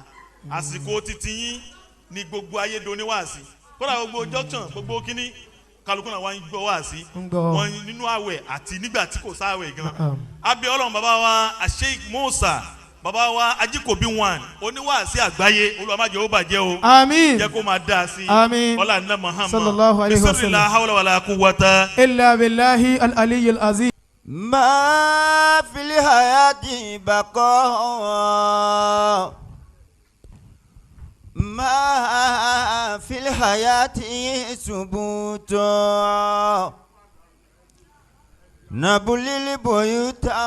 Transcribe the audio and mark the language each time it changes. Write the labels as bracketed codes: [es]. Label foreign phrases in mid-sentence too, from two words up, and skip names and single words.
[yo] àsìkò títí yín ni gbogbo ayé do ní wáàsí, kódà gbogbo junction gbogbo kínní kálukú náà wá ń gbọ́ wáàsí wọn nínú àwẹ̀ àti nígbà tí kò sáwẹ̀ gan. abẹ́ ọlọ́run bàbá wa Sheik Musa, bàbá wa Ajikobi 1 oníwàásí àgbáyé, Olúwa má jẹ́ ó bàjẹ́ o. àmín. jẹ́ kó máa dáa sí i. àmín. ọlá ní Muhammad [ar] صلى الله عليه وسلم. بسم الله حول ولا قوة إلا بالله العلي العظيم. ما في الحياة بقاء ما في الحياة ثبوت نبل البيوت